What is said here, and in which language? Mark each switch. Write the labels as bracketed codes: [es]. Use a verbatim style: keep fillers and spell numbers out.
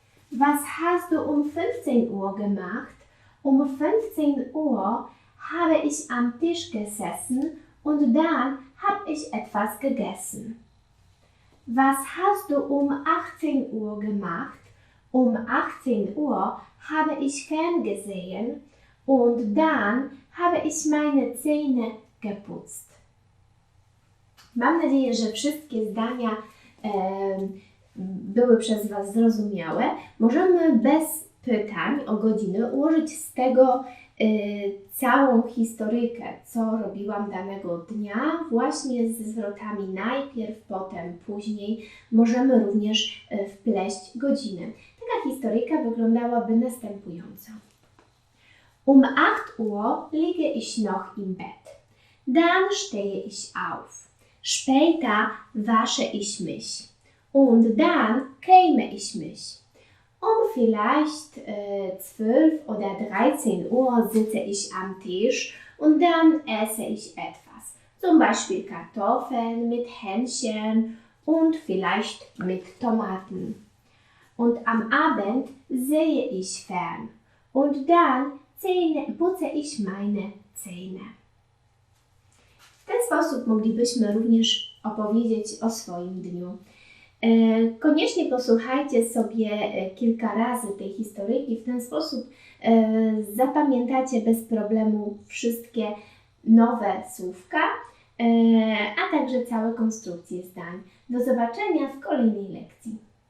[de] Was hast du um fünfzehn Uhr gemacht? Um fünfzehn Uhr habe ich am Tisch gesessen und dann habe ich etwas gegessen. Was hast du um achtzehn Uhr gemacht? Um achtzehn Uhr habe ich ferngesehen und dann habe ich meine Zähne geputzt. [pl] Mam nadzieję, że wszystkie zdania e, były przez Was zrozumiałe. Możemy bez pytań o godziny ułożyć z tego e, całą historyjkę, co robiłam danego dnia, właśnie ze zwrotami najpierw, potem, później. Możemy również e, wpleść godziny. Taka historyjka wyglądałaby następująco. [de] Um acht Uhr liege ich noch im Bett. Dann stehe ich auf. Später wasche ich mich. Und dann käme ich mich. Um vielleicht äh, zwölf oder dreizehn Uhr sitze ich am Tisch und dann esse ich etwas. Zum Beispiel Kartoffeln mit Hähnchen und vielleicht mit Tomaten. Und am Abend sehe ich fern und dann Zähne, putze ich meine Zähne. [pl] W ten sposób moglibyśmy również opowiedzieć o swoim dniu. Koniecznie posłuchajcie sobie kilka razy tej historyjki, w ten sposób zapamiętacie bez problemu wszystkie nowe słówka, a także całe konstrukcje zdań. Do zobaczenia w kolejnej lekcji.